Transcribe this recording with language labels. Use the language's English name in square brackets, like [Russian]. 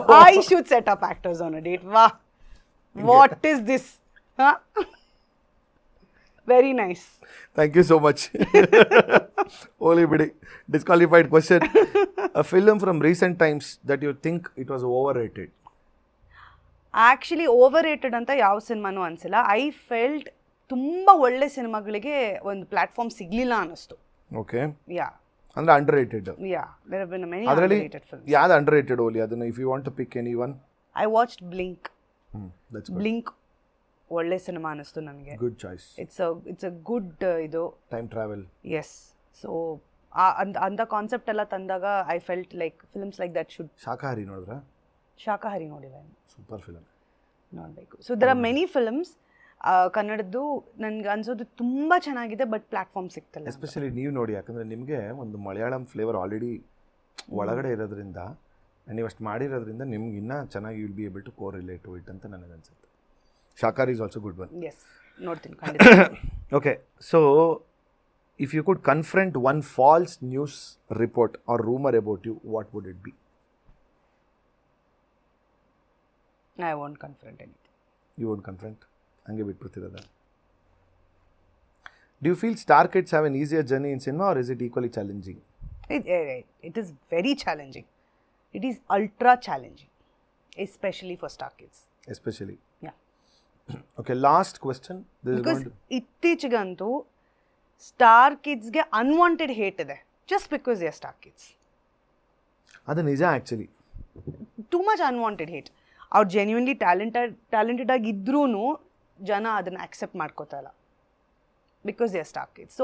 [English] I should set up actors on a date. Wow. What is this? Huh? Very nice. Thank you so much. Only bidi disqualified question. A film from recent times that you think it was overrated? [Kannada] Actually overrated ಅಂತ ಯಾವ ಸಿನಿಮಾನೂ ಅನ್ಸಿಲ್ಲ. [English] I felt [Kannada] ತುಂಬ ಒಳ್ಳೆ ಸಿನಿಮಾಗಳಿಗೆ ಒಂದು platform ಸಿಗಲಿಲ್ಲ ಅನ್ನಿಸ್ತು. [English] Okay. Yeah. [Kannada] ಅಂದ್ರೆ ಅಂಡರ್ರೇಟೆಡ್. [English] Yeah, there have been many underrated films. [Kannada] ಯಾವ್ದು ಅಂಡರ್ರೇಟೆಡ್ ಓಲಿ? ಅದನ್ನ [English] if you want to pick anyone? I watched Blink. That's good. [Kannada] Blink ಒಳ್ಳೆ ಸಿನಿಮಾ ಅನಿಸ್ತು ನನಗೆ. [English] Good choice. It's a good [Kannada] ಇದು [English] time travel. Yes. So [Kannada] ಅಂಥ concept ಎಲ್ಲ ತಂದಾಗ [English] I felt like films like that should. [Kannada] ಶಾಕಾಹಾರಿ ನೋಡಿದ್ರಾ? ಶಾಕಾಹಾರಿ ನೋಡಿಲ್ಲ, ಸೂಪರ್ ಫಿಲಮ್, ನೋಡಬೇಕು. [English] so there are many films [Kannada] ಕನ್ನಡದ್ದು ನನಗೆ ಅನ್ಸೋದು ತುಂಬ ಚೆನ್ನಾಗಿದೆ, [English] but platform [Kannada] ಸಿಗ್ತಲ್ಲ. ಎಸ್ಪೆಷಲಿ ನೀವು ನೋಡಿ, ಯಾಕಂದರೆ ನಿಮಗೆ ಒಂದು ಮಲಯಾಳಂ ಫ್ಲೇವರ್ ಆಲ್ರೆಡಿ ಒಳಗಡೆ ಇರೋದ್ರಿಂದ, ನೀವು ಅಷ್ಟು ಮಾಡಿರೋದ್ರಿಂದ ನಿಮ್ಗೆ ಇನ್ನೂ ಚೆನ್ನಾಗಿ [English] will be able to correlate to it [Kannada] ಅಂತ ನನಗನ್ಸುತ್ತೆ. [English] Shakahaari is also good one. [Kannada] S, ನೋಡ್ತೀನಿ ಖಂಡಿತ. [English] Okay, so if you could confront one false news report or rumour about you, what would it be? I want confront anything. You won't confront, [Kannada] ಹಂಗೆ ಬಿಟ್ಬಿಡ್ತಿರೋದ? [English] Do you feel star kids have an easier journey in cinema or is it equally challenging? It is very challenging. It is ultra challenging, especially for star kids. Especially. Yeah. Okay, last question. Because [Kannada] ಇತ್ತೀಚೆಗಂತೂ [English] Star ಕಿಡ್ಸ್ಗೆ unwanted hate ಇದೆ, just because they are star kids. [Kannada] ಅದು ನಿಜ actually. [English] Too much unwanted hate. [Kannada] ಅವ್ರು genuinely talented ಆಗಿದ್ರೂ ಜನ ಅದನ್ನು accept ಮಾಡ್ಕೋತಾ ಇಲ್ಲ, [English] Because they are star kids.